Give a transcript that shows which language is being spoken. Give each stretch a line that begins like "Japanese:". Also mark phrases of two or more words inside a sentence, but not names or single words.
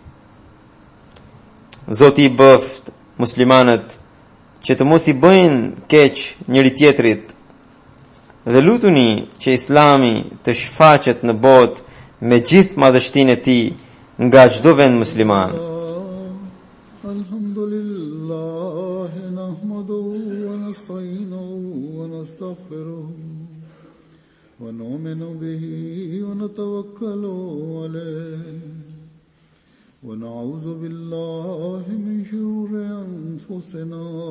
Albanian: Zoti i bëft muslimanët që të mos i bëjnë keq njëri tjetrit, dhe lutuni që Islami të shfaqet në botë me gjithë madhështinë e tij nga çdo vend musliman.
Arabic: الحمد لله نحمده ونستعينه ونستغفره ونؤمن به ونتوكل عليه ونعوذ بالله من شرور أنفسنا